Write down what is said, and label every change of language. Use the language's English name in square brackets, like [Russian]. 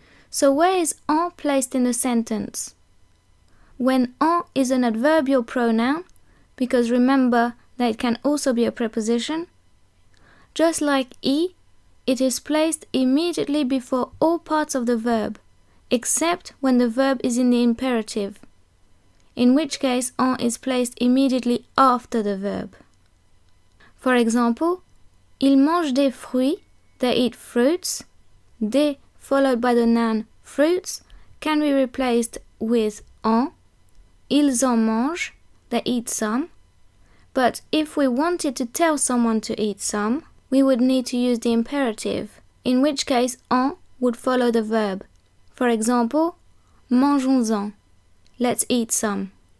[English] So where is en placed in the sentence? When en is an adverbial pronoun, because remember that it can also be a preposition, just like I, it is placed immediately before all parts of the verb, except when the verb is in the imperative, in which case en is placed immediately after the verb. For example, [French] ils mangent des fruits, [English] they eat fruits. Des followed by the noun fruits can be replaced with en. [French] Ils en mangent, [English] they eat some. But if we wanted to tell someone to eat some, we would need to use the imperative, in which case en would follow the verb. For example, [French] mangeons-en, [English] let's eat some.